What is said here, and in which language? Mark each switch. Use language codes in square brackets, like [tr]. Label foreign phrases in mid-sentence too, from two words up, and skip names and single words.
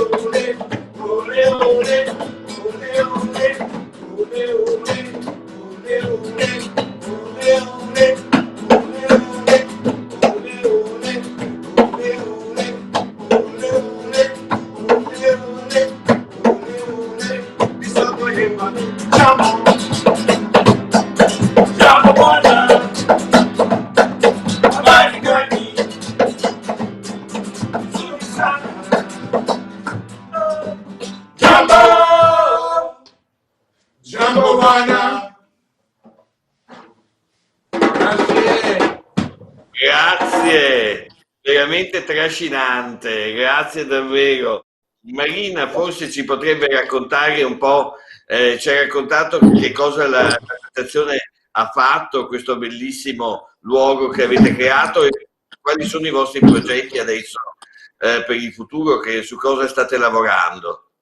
[sw] ole, ole, ole, ole, ole, ole, ole, ole, ole, ole, jambo bwana, habari gani? Nzuri sana. Jambo, jambo bwana. [it] Grazie, veramente trascinante, grazie davvero. Marina forse ci potrebbe raccontare un po', ci ha raccontato che cosa l'associazione ha fatto, questo bellissimo luogo che avete creato e quali sono i vostri progetti adesso per il futuro, su cosa state lavorando.